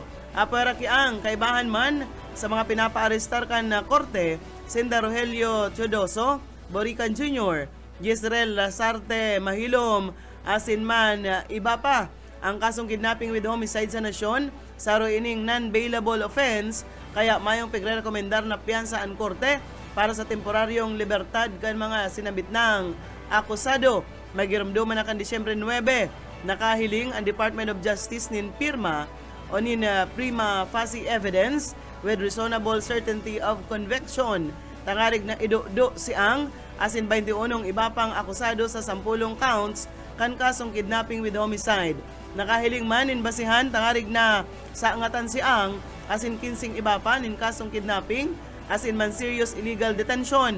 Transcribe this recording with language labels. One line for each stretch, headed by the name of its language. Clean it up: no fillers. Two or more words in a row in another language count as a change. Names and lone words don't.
Bikol: Apara kiang kaibahan man sa mga pinapaarestar kan na korte, Senda Rogelio Chodoso, Borican Jr., Yisrael Lasarte Mahilom, asin man iba pa ang kasong
English: kidnapping with homicide
Bikol: sa nasyon, saro ining
English: non-bailable offense,
Bikol: kaya mayong pigre-rekomendar na piyansa ang korte para sa temporaryong libertad kan mga sinabit ng akusado. Magiramduman na kan Disyembre 9, nakahiling ang Department of Justice nin pirma o nin
English: prima facie evidence with reasonable certainty of conviction.
Bikol: Tangarig na ido-do si Ang asin 21 iba pang akusado sa 10 counts kan kasong
English: kidnapping with homicide.
Bikol: Nakahiling man in basihan tangarig na sa angatan si Ang asin 15 iba pa nin kasong kidnapping asin man
English: serious illegal detention.